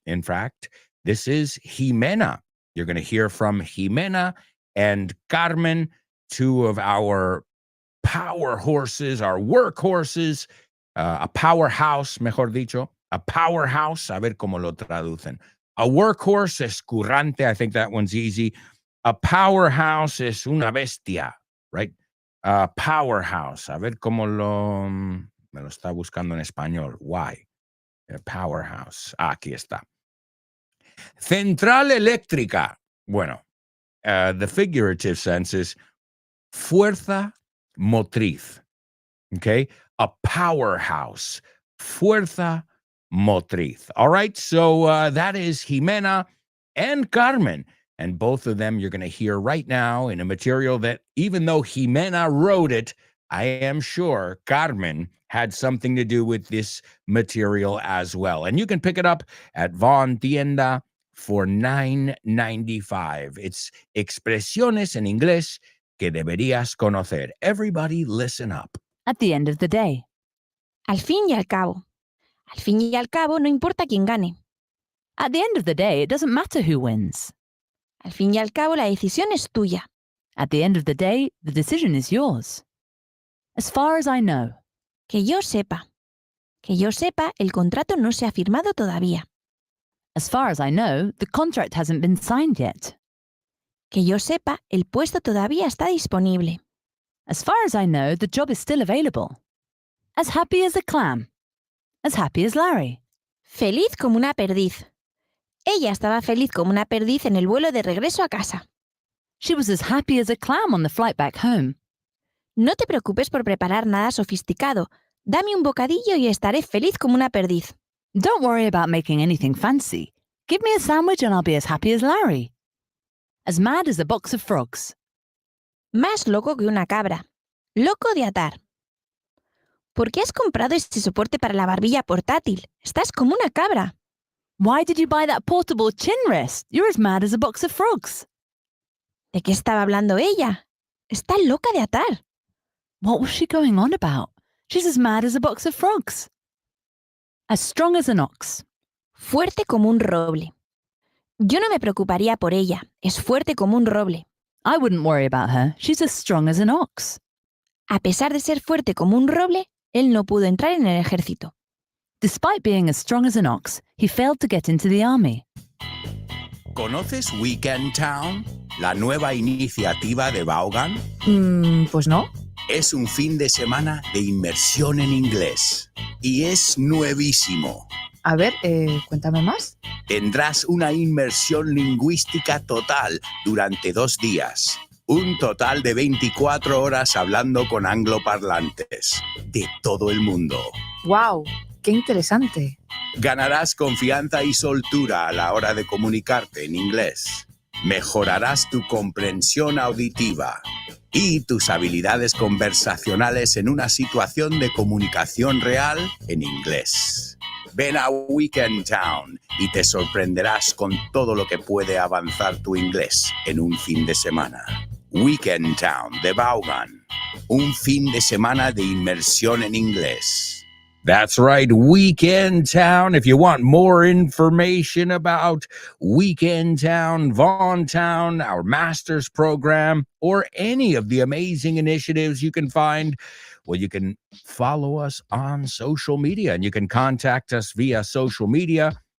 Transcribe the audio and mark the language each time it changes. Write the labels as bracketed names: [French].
[English] In fact, this is Jimena. You're going to hear from Jimena and Carmen, two of our power horses, our workhorses, a powerhouse, [Spanish] mejor dicho, [English] a powerhouse, [Spanish] a ver cómo lo traducen. [English] A workhorse [Spanish] es currante, [English] I think that one's easy. A powerhouse [Spanish] es una bestia, [English] right? [Spanish] Powerhouse, a ver cómo me lo está buscando en español. [English] Why? [Spanish] Powerhouse. Aquí está. Central eléctrica. Bueno, [English] the figurative sense is [Spanish] fuerza motriz. [English] Okay? A powerhouse. [Spanish] Fuerza motriz. [English] All right? So that is Jimena and Carmen. And both of them you're going to hear right now in a material that, even though Jimena wrote it, I am sure Carmen had something to do with this material as well. And you can pick it up at Von Tienda for $9.95. It's [Spanish] expresiones en inglés que deberías conocer. [English] Everybody listen up. At the end of the day. [Spanish] Al fin y al cabo. Al fin y al cabo, no importa quién gane. [English] At the end of the day, it doesn't matter who wins. [Spanish] Al fin y al cabo, la decisión es tuya. [English] At the end of the day, the decision is yours. As far as I know. [Spanish] Que yo sepa. Que yo sepa, el contrato no se ha firmado todavía. [English] As far as I know, the contract hasn't been signed yet. [Spanish] Que yo sepa, el puesto todavía está disponible. [English] As far as I know, the job is still available. As happy as a clam. As happy as Larry. [Spanish] Feliz como una perdiz. Ella estaba feliz como una perdiz en el vuelo de regreso a casa. [English] She was as happy as a clam on the flight back home. [Spanish] No te preocupes por preparar nada sofisticado. Dame un bocadillo y estaré feliz como una perdiz. [English] Don't worry about making anything fancy. Give me a sandwich and I'll be as happy as Larry. As mad as a box of frogs. [Spanish] Más loco que una cabra. Loco de atar. ¿Por qué has comprado este soporte para la barbilla portátil? Estás como una cabra. [English] Why did you buy that portable chin rest? You're as mad as a box of frogs. [Spanish] ¿De qué estaba hablando ella? Está loca de atar. [English] What was she going on about? She's as mad as a box of frogs. As strong as an ox. [Spanish] Fuerte como un roble. Yo no me preocuparía por ella. Es fuerte como un roble. [English] I wouldn't worry about her. She's as strong as an ox. [Spanish] A pesar de ser fuerte como un roble, él no pudo entrar en el ejército. [English] Despite being as strong as an ox, he failed to get into the army. [Spanish] ¿Conoces Weekend Town? La nueva iniciativa de Vaughan. Pues no. Es un fin de semana de inmersión en inglés y es nuevísimo. A ver, cuéntame más. Tendrás una inmersión lingüística total durante 2 días. Un total de 24 horas hablando con angloparlantes de todo el mundo. ¡Wow! ¡Qué interesante! Ganarás confianza y soltura a la hora de comunicarte en inglés. Mejorarás tu comprensión auditiva y tus habilidades conversacionales en una situación de comunicación real en inglés. Ven a Weekend Town y te sorprenderás con todo lo que puede avanzar tu inglés en un fin de semana. Weekend Town de Vaughan. Un fin de semana de inmersión en inglés. [English] That's right, Weekend Town. If you want more information about Weekend Town, Vaughan Town, our master's program, or any of the amazing initiatives you can find, well, you can follow us on social media and you can contact us via social media.